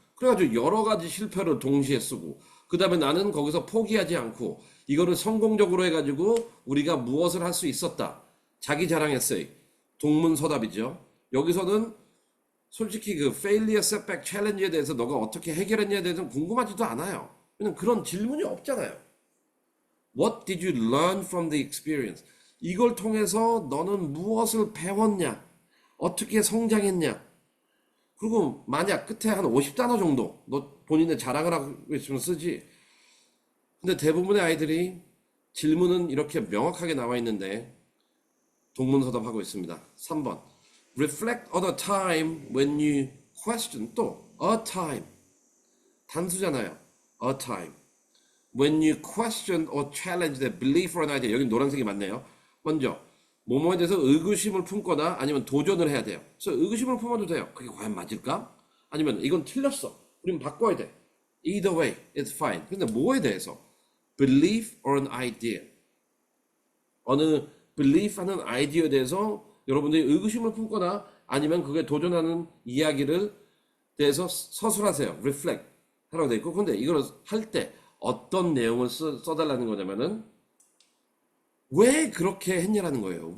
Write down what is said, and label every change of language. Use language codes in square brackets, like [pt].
[ko] 그래가지고 여러 가지 실패를 동시에 쓰고 그 다음에 나는 거기서 포기하지 않고 이거를 성공적으로 해가지고 우리가 무엇을 할 수 있었다. 자기 자랑 에세이 동문서답이죠. 여기서는 솔직히 그 failure, setback, challenge에 대해서 너가 어떻게 해결했냐에 대해서는 궁금하지도 않아요. 왜냐면 그런 질문이 없잖아요. [en] What did you learn from the experience? [ko] 이걸 통해서 너는 무엇을 배웠냐? 어떻게 성장했냐? 그리고 만약 끝에 한 50단어 정도 너 본인의 자랑을 하고 있으면 쓰지. 근데 대부분의 아이들이 질문은 이렇게 명확하게 나와 있는데 동문서답하고 있습니다. [en] 3번 Reflect on a time when you question 또 a time [ko] 단수잖아요. [en] a time when you question or challenge the belief or an idea. [ko] 여기 노란색이 맞네요. 먼저 뭐뭐에 대해서 의구심을 품거나 아니면 도전을 해야 돼요. 그래서 의구심을 품어도 돼요. 그게 과연 맞을까? 아니면 이건 틀렸어. 우리는 바꿔야 돼. [en] Either way, it's fine. [ko] 근데 뭐에 대해서? [en] Belief or an idea. 어느 [ko] belief하는 아이디어에 대해서 여러분들이 의구심을 품거나 아니면 그게 도전하는 이야기를 대해서 서술하세요. reflect 하라고 돼 있고, 근데 이걸 할 때 어떤 내용을 써달라는 거냐면은 왜 그렇게 했냐라는 거예요.